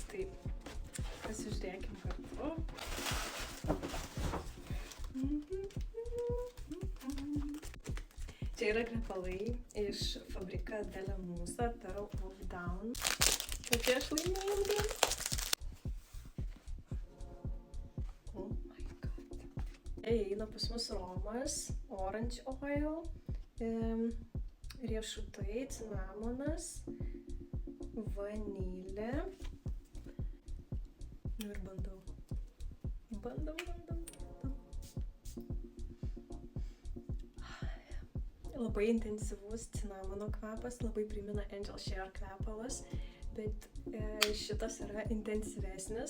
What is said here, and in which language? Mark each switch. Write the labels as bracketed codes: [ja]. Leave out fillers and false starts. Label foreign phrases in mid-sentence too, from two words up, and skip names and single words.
[lt] Tai pasižiūrėkim kartu. Čia yra kvepalai iš Fabrica della Musa, Pearl of Down. Kokie aš laiminga. [en] Oh my god. [lt] Eina pas mus romas, [en] orange oil, [lt] riešutai, cinamonas, vanilė. Nu ir bandau. Labai intensyvus cinamono kvapas, labai primena Angel Share kvepalas, bet šitas yra intensyvesnis.